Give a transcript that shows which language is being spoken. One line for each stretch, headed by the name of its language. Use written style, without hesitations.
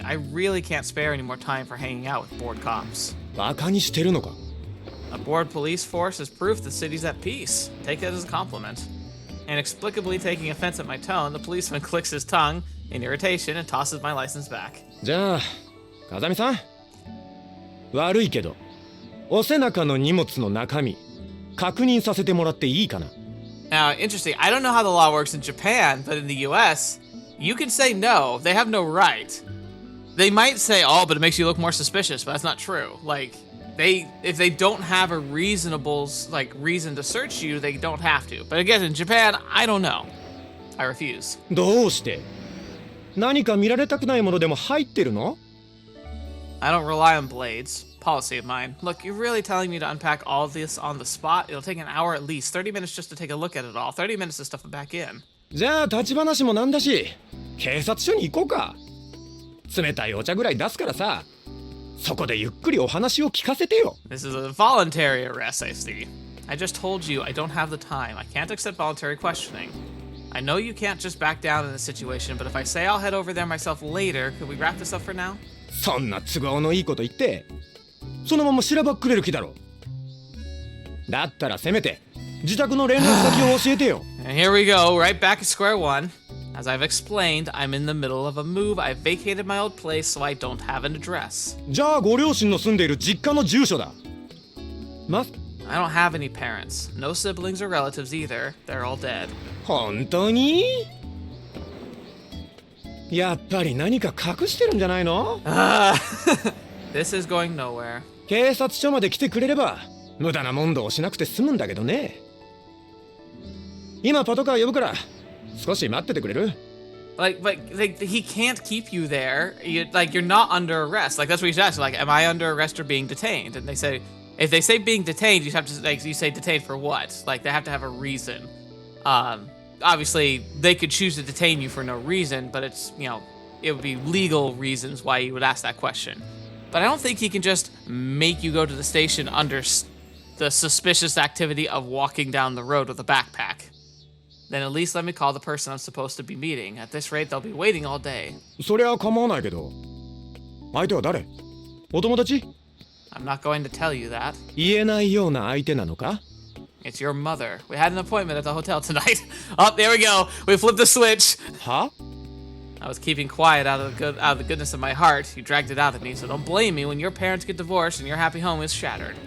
English: I really can't spare any more time for hanging out with bored cops.
Japanese: バカにしてるのか?
English: A bored police force is proof the city's at peace. Take it as a compliment. Inexplicably taking offense at my tone, the policeman clicks his tongue in irritation and tosses my license back.
Japanese: じゃあ、風見さん。悪いけど、お背中の荷物の中身、確認させてもらっていいかな?
English: Now, interesting. I don't know how the law works in Japan, but in the US, you can say no. They have no right. They might say, oh, but it makes you look more suspicious, but that's not true. Like, if they don't have a reasonable, like, reason to search you, they don't have to. But again, in Japan, I don't know. I refuse.
Japanese: どうして? 何か見られたくないものでも入ってるの?
English: I don't rely on blades. Policy of mine. Look, you're really telling me to unpack all of this on the spot? It'll take an hour at least. 30 minutes just to take a look at it all. 30 minutes to stuff it back in.
Japanese: じゃあ立ち話もなんだし、警察署に行こうか。冷たいお茶ぐらい出すからさ。そこでゆっくりお話を聞かせてよ。
English: This is a voluntary arrest, I see. I just told you I don't have the time. I can't accept voluntary questioning. I know you can't just back down in this situation, but if I say I'll head over there myself later, could we wrap this up for now?
Japanese: そんな都合のいいこと言って、そのまましらばっくれる気だろ。だったらせめて自宅の連絡先を教えてよ。
English: And here we go, right back at square one. As I've explained, I'm in the middle of a move. I vacated my old place, so I don't have an address.
Japanese: じゃあご両親の住んでいる実家の住所だ。
English: I don't have any parents. No siblings or relatives either. They're all dead.
Japanese: 本当に? やっぱり何か隠してるんじゃないの?
English: This is going nowhere.
Japanese: 警察署まで来てくれれば無駄な問答をしなくて済むんだけどね。今パトカー呼ぶから少し待っててくれる?
English: But he can't keep you there. You're not under arrest. Like, that's what he's asking. Like, am I under arrest or being detained? And they say, if they say being detained, you have to, like, you say detained for what? Like, they have to have a reason. Obviously, they could choose to detain you for no reason, but it's, it would be legal reasons why you would ask that question. But I don't think he can just make you go to the station under the suspicious activity of walking down the road with a backpack. Then at least let me call the person I'm supposed to be meeting. At this rate, they'll be waiting all day.
Japanese: そりゃ構わないけど。相手は誰?お友達?
English: I'm not going to tell you that.
Japanese: 言えないような相手なのか?
English: It's your mother. We had an appointment at the hotel tonight. Oh, there we go. We flipped the switch.
Japanese: は?
English: I was keeping quiet out of the goodness of my heart. You dragged it out of me, so don't blame me when your parents get divorced and your happy home is shattered.